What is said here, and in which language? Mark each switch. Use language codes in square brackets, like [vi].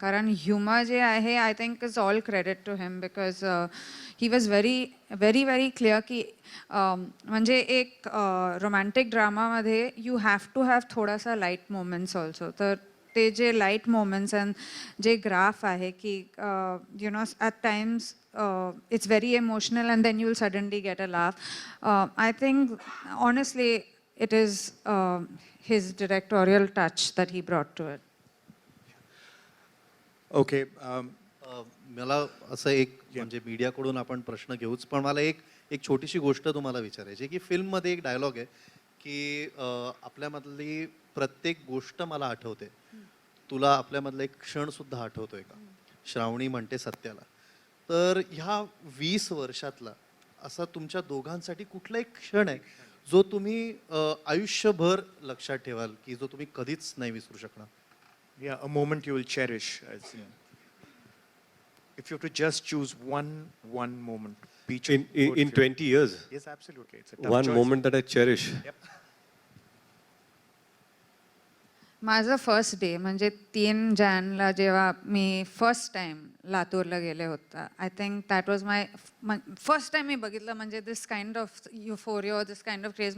[mr] कारण ह्युमर जे आहे, [en] I think is all credit to him, because he was very very very clear की म्हणजे एक romantic ड्रामामध्ये you have to have थोडासा light moments also. [mr] तर ते जे [en] Light moments and जे graph आहे की you know at times it's very emotional and then you'll suddenly get a laugh. I think honestly it is his directorial touch that he brought to it. Okay. [mr] मला असं एक म्हणजे मीडियाकडून आपण प्रश्न घेऊच, पण मला एक एक छोटीशी गोष्ट तुम्हाला विचारायची आहे की फिल्ममध्ये एक डायलॉग आहे की आपल्यामधली प्रत्येक गोष्ट मला आठवते, तुला आपल्यामधला एक क्षण सुद्धा आठवतोय का, श्रावणी म्हणते सत्याला. तर ह्या 20 वर्षातला असा तुमच्या दोघांसाठी कुठला एक क्षण आहे जो तुम्ही आयुष्यभर लक्षात ठेवाल, की जो तुम्ही कधीच नाही विसरू शकणार? [en] Yeah, a moment you will cherish. If you have to just choose one moment, In 20 years, yes, absolutely, it's a tough one choice. moment that I cherish. Yep. [mr] माझं फर्स्ट डे म्हणजे 3 जॅनला जेव्हा मी फर्स्ट टाइम लातूरला गेले होता, [en] I think that was my first time [mr] मी बघितलं म्हणजे [en] This kind of euphoria, this kind of craze.